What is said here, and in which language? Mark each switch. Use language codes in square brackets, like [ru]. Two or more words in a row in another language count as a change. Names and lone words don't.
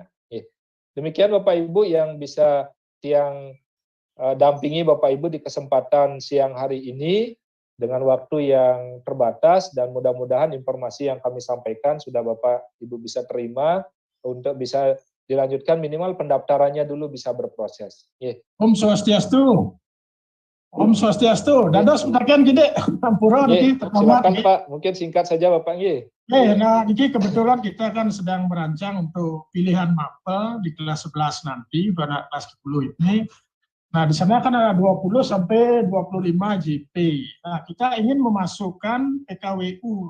[id] Demikian Bapak Ibu yang bisa Tiang dampingi Bapak Ibu di kesempatan siang hari ini dengan waktu yang terbatas, dan mudah-mudahan informasi yang kami sampaikan sudah Bapak Ibu bisa terima untuk bisa dilanjutkan, minimal pendaftarannya dulu bisa berproses. [ban] Om Swastiastu. Om Swastiastu. Dados bagian gede Ampura niki [id] silakan Pak, mungkin singkat saja Bapak. Nah niki kebetulan kita kan sedang merancang untuk pilihan mapel di kelas 11 nanti pada kelas 10 ini. Nah, di sana kan ada 20 sampai 25 JP. Nah, kita ingin memasukkan PKWU.